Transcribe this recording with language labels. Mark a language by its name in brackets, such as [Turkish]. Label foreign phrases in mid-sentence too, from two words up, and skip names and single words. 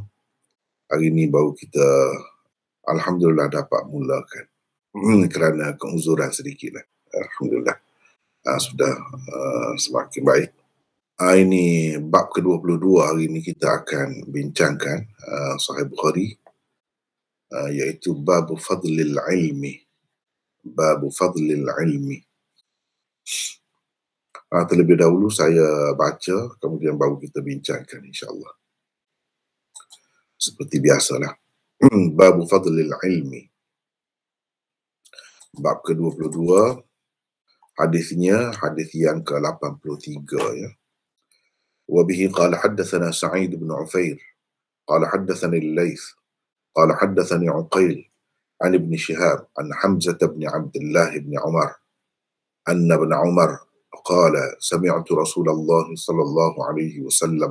[Malay] Hari ini baru kita alhamdulillah dapat mulakan kerana keuzuran sedikit lah. Alhamdulillah sudah semakin baik. Ini bab ke-22 hari ini kita akan bincangkan Sahih Bukhari, iaitu bab [Arabic] فضل العلم. باب فضل العلم. [Malay] Terlebih dahulu saya baca, kemudian baru kita bincangkan insyaAllah. Seperti biasalah. [Arabic] باب فضل العلم. [Malay] Bab ke-22, hadisnya hadis yang ke-83 ya. [Arabic] وبه قال حدثنا سعيد بن عفير قال حدثني الليث قال حدثني عقيل عن ابن شهاب عن حمزة بن عبد الله بن عمر أن ابن عمر قال سمعت رسول الله صلى الله عليه وسلم